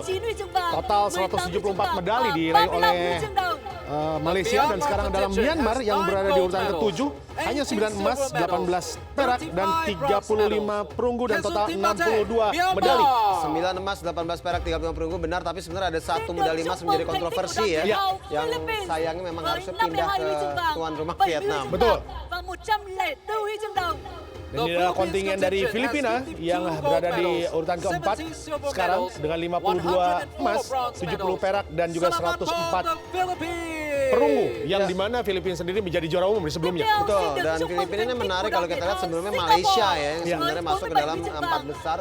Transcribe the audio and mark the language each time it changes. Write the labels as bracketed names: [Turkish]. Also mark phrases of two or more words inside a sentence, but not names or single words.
[Indonesian] Total 174 medali diraih oleh Malaysia, dan sekarang dalam Myanmar yang berada di urutan ke-7 hanya 9 emas, 18 perak dan 35 perunggu dan total 62 medali. 9 emas, 18 perak, 35 perunggu, benar, tapi sebenarnya ada 1 medali emas menjadi kontroversi ya, yang sayangnya memang harusnya pindah ke tuan rumah Vietnam. Betul. [Vietnamese] Và 104 huy chương đồng. [Indonesian] Dan ini adalah kontingen dari Filipina yang berada di urutan keempat sekarang dengan 52 emas, 70 perak dan juga 104 perunggu, yang dimana Filipina sendiri menjadi juara umum di sebelumnya. Betul, dan Filipina ini menarik kalau kita lihat sebelumnya Malaysia ya, yang sebenarnya masuk ke dalam 4 besar.